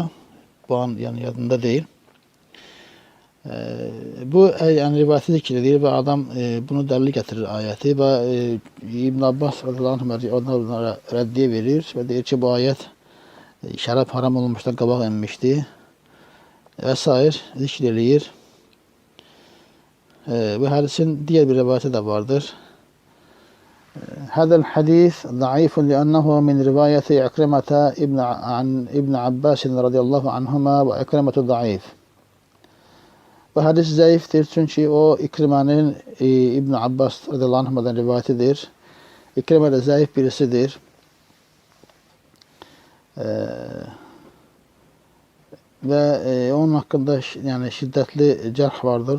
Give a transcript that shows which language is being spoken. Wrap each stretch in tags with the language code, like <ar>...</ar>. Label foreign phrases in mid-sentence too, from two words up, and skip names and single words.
<az>Bu an yəni yadında deyil. Bu yəni rivayəti zikr edir və adam bunu dəlil gətirir ayəti və İbn Abbas</az> <ar>رضي الله عنه</ar> <az>onlara rəddiyə verir və deyir ki, bu ayət şərab haram olmuşdan qabaq inmişdi və s. zikr eləyir. Bu hədisin digər bir rivayəti də vardır.</az> <ar>هذا الحديث ضعيف لأنه من رواية عكرمة عن ابن عباس رضي الله عنهما وعكرمة ضعيف.</ar> <tr>Bu hadis zayıftir çünkü o İkrime'nin İbn Abbas</tr> <ar>رضي الله عنه'dan</ar> <tr>rivayetidir. İkrime de zayıf birisidir. Ve onun hakkında yani şiddetli cerh vardır.</tr>